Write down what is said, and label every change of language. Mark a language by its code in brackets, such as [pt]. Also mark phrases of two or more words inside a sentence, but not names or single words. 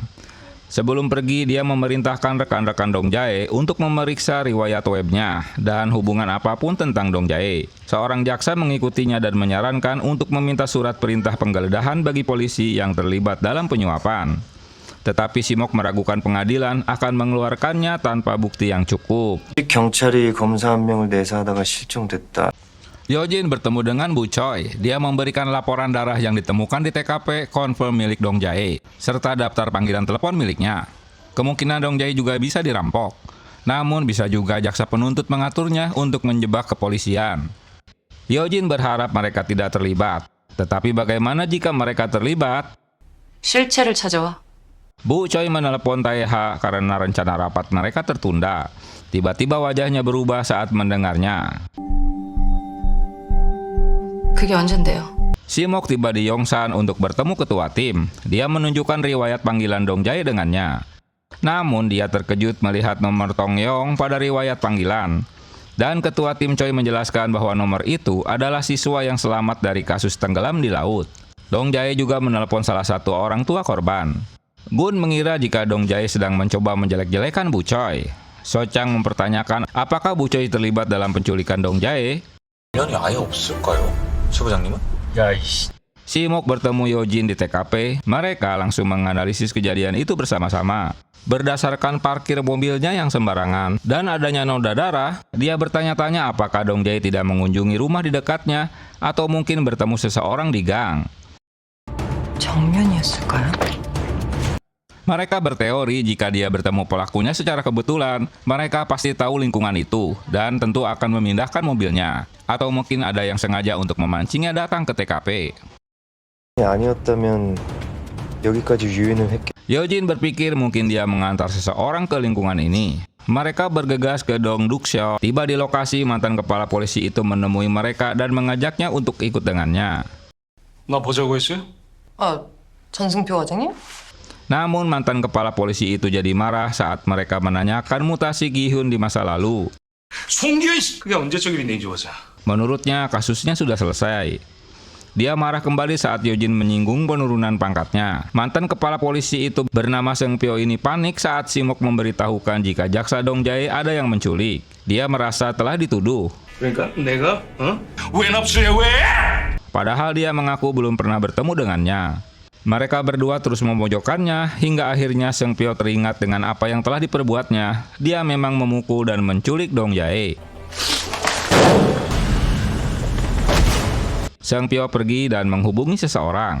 [id] Sebelum pergi, dia memerintahkan rekan-rekan Dong Jae untuk memeriksa riwayat webnya dan hubungan apapun tentang Dong Jae. Seorang jaksa mengikutinya dan menyarankan untuk meminta surat perintah penggeledahan bagi polisi yang terlibat dalam penyuapan. Tetapi Simok meragukan pengadilan akan mengeluarkannya tanpa bukti yang cukup. [ko] 경찰이 검사 한 명을 내사하다가 실종됐다. [id] Yojin bertemu dengan Bu Choi. Dia memberikan laporan darah yang ditemukan di TKP konfirm milik Dong Jae, serta daftar panggilan telepon miliknya. Kemungkinan Dong Jae juga bisa dirampok. Namun bisa juga jaksa penuntut mengaturnya untuk menjebak kepolisian. Yojin berharap mereka tidak terlibat. Tetapi bagaimana jika mereka terlibat? [ko] 실체를 찾아와. [id] Bu Choi menelepon Taeha karena rencana rapat mereka tertunda. Tiba-tiba wajahnya berubah saat mendengarnya. [ko] 그게 언젠데요? [id] Simok tiba di Yongsan untuk bertemu ketua tim. Dia menunjukkan riwayat panggilan Dong Jae dengannya. Namun dia terkejut melihat nomor Tong Yong pada riwayat panggilan. Dan ketua tim Choi menjelaskan bahwa nomor itu adalah siswa yang selamat dari kasus tenggelam di laut. Dong Jae juga menelepon salah satu orang tua korban. Gun mengira jika Dong Jae sedang mencoba menjelek-jelekan Bu Choi. So Chang mempertanyakan apakah Bu Choi terlibat dalam penculikan Dong Jae. [ko] 연이 아예 없을까요? 최 부장님은? [id] Simok bertemu Yojin di TKP. Mereka langsung menganalisis kejadian itu bersama-sama. Berdasarkan parkir mobilnya yang sembarangan dan adanya noda darah, dia bertanya-tanya apakah Dong Jae tidak mengunjungi rumah di dekatnya atau mungkin bertemu seseorang di gang. [ko] 정면이었을까요? [id] Mereka berteori jika dia bertemu pelakunya secara kebetulan, mereka pasti tahu lingkungan itu dan tentu akan memindahkan mobilnya. Atau mungkin ada yang sengaja untuk memancingnya datang ke TKP. [ko] 아니었다면 여기까지 유인을 했겠. [id] Yojin berpikir mungkin dia mengantar seseorang ke lingkungan ini. Mereka bergegas ke Dong Dukseo. Tiba di lokasi, mantan kepala polisi itu menemui mereka dan mengajaknya untuk ikut dengannya. [ko] 나 보자고 했어요? 전승표 과장님? [id] Namun mantan kepala polisi itu jadi marah saat mereka menanyakan mutasi Gi-hun di masa lalu. [ko] 송기현 씨! 그게 언제적 일인데 이제 와서. [id] Menurutnya kasusnya sudah selesai. Dia marah kembali saat Yojin menyinggung penurunan pangkatnya. Mantan kepala polisi itu bernama Seung Pyo ini panik saat Simok memberitahukan jika jaksa Dong Jae ada yang menculik. Dia merasa telah dituduh. [ko] 그러니까 내가 왜 납치해 왜? [id] Padahal dia mengaku belum pernah bertemu dengannya. Mereka berdua terus memojokkannya hingga akhirnya Seung Pyo teringat dengan apa yang telah diperbuatnya. Dia memang memukul dan menculik Dong Jae. Seung Pyo pergi dan menghubungi seseorang.